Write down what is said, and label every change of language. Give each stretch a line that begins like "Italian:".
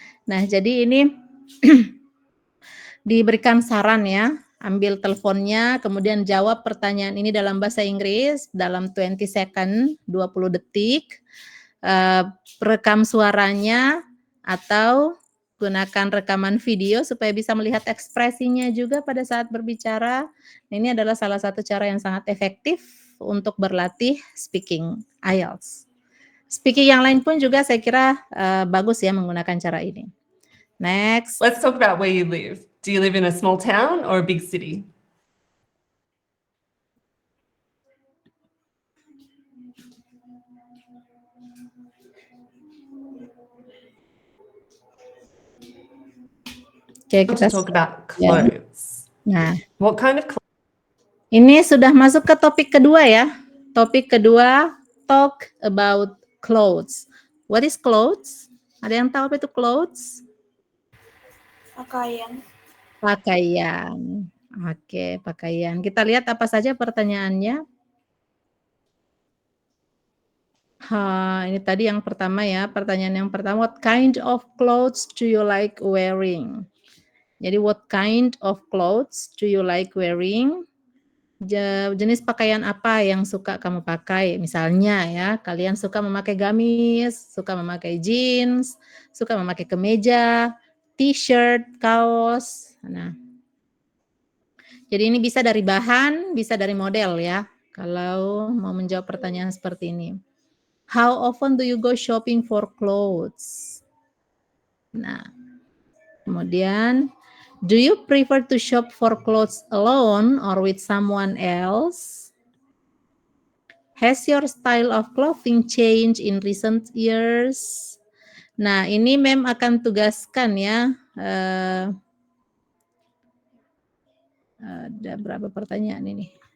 Indonesian: Nah, jadi ini diberikan saran ya, ambil teleponnya, kemudian jawab pertanyaan ini dalam bahasa Inggris dalam
English: 20 second,
Indonesian: 20 detik, rekam suaranya atau gunakan rekaman video supaya bisa melihat ekspresinya juga pada saat berbicara. Ini adalah salah satu cara yang sangat efektif untuk berlatih speaking IELTS. Speaking yang lain pun juga saya kira bagus ya menggunakan cara ini.
English: Next. Let's talk about where you live. Do you live in a small town or a big city?
Indonesian: Oke,
English: Let's talk about clothes.
Indonesian: Nah,
English: what kind of clothes?
Indonesian: Ini sudah masuk ke topik kedua ya. Topik kedua,
English: talk about clothes. What is clothes?
Indonesian: Ada yang tahu apa itu clothes? Pakaian. Pakaian. Oke, pakaian. Kita lihat apa saja pertanyaannya. Ini tadi yang pertama ya. Pertanyaan yang pertama,
English: what kind of clothes do you like wearing?
Indonesian: Jadi
English: what kind of clothes do you like wearing?
Indonesian: Jenis pakaian apa yang suka kamu pakai? Misalnya ya, kalian suka memakai gamis, suka memakai jeans, suka memakai kemeja, t-shirt, kaos. Nah, jadi ini bisa dari bahan, bisa dari model ya. Kalau mau menjawab pertanyaan seperti ini.
English: How often do you go shopping for clothes?
Indonesian: Nah, kemudian,
English: do you prefer to shop for clothes alone or with someone else? Has your style of clothing changed in recent years?
Indonesian: Nah, ini Mem akan tugaskan ya. Ada berapa pertanyaan ini?